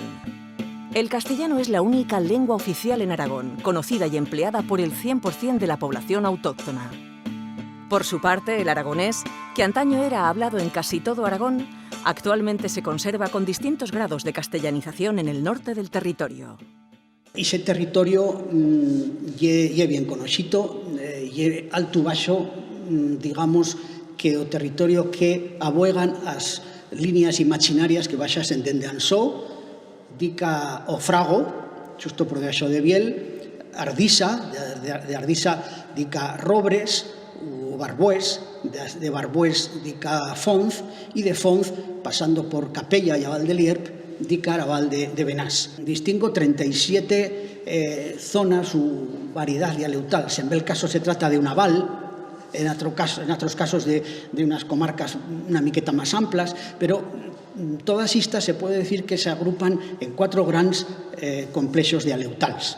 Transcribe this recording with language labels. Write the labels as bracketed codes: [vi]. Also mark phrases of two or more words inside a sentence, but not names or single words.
[es] El castellano es la única lengua oficial en Aragón, conocida y empleada por el 100% de la población autóctona. Por su parte, el aragonés, que antaño era hablado en casi todo Aragón, actualmente se conserva con distintos grados de castellanización en el norte del territorio. [an] Ese territorio é bien conocido, é alto baixo, digamos, que o territorio que aboegan as líneas imaginarias que baixasen dende Ansó, dica o Frago, xusto por debaixo de Biel, Ardisa, de Ardisa dica Robres, o Barbués, de Barbués dica Fonz, e de Fonz, pasando por Capella e a Val de Lierp, dica a Val de Benás. Distingo 37 zonas u variedad dialectal. [es] Si en el caso se trata de una val, en otros casos de unas comarcas una miqueta más amplias, pero todas estas se puede decir que se agrupan en 4 grandes [an] complexos dialectals.